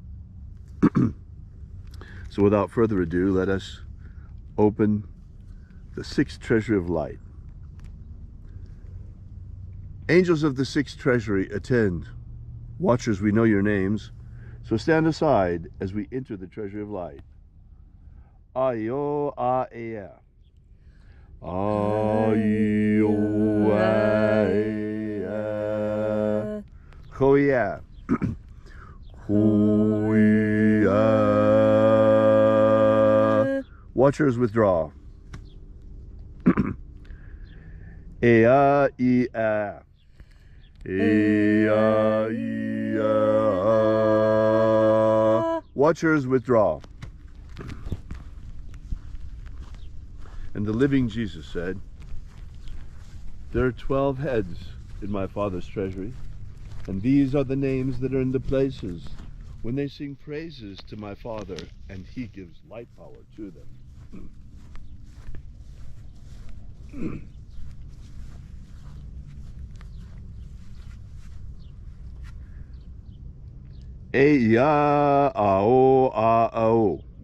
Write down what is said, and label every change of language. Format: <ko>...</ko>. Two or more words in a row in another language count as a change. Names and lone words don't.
<en>So without further ado, let us open the sixth treasury of light. Angels of the sixth treasury, attend. Watchers, we know your names, so stand aside as we enter the treasury of light. Ayo a-ea. Ayo a-ea. Koya. Koya. Watchers, withdraw. Ea, ea. Ea, ea. Watchers, withdraw. And the living Jesus said, there are 12 heads in my Father's treasury, and these are the names that are in the places when they sing praises to my Father, and he gives light power to them. Eya ao a ao.</en>